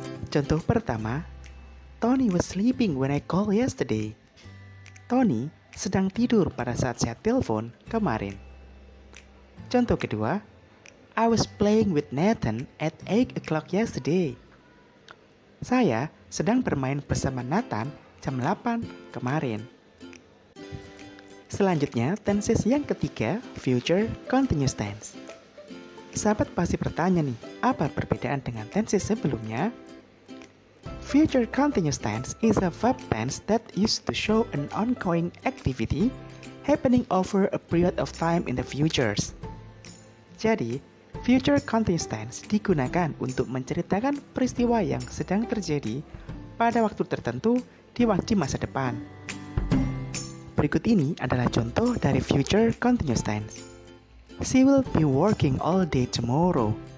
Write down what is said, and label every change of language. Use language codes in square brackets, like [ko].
[id] Contoh pertama, [en] Tony was sleeping when I called yesterday. [id] Tony sedang tidur pada saat saya telepon kemarin. Contoh kedua, [en] I was playing with Nathan at 8 o'clock yesterday. [id] Saya sedang bermain bersama Nathan jam 8 kemarin. Selanjutnya, tenses yang ketiga, future continuous tense. Sahabat pasti bertanya nih, apa perbedaan dengan tenses sebelumnya? [en] Future continuous tense is a verb tense that used to show an ongoing activity happening over a period of time in the future. [id] Jadi, future continuous tense digunakan untuk menceritakan peristiwa yang sedang terjadi pada waktu tertentu di masa depan. Berikut ini adalah contoh dari future continuous tense. [en] She will be working all day tomorrow.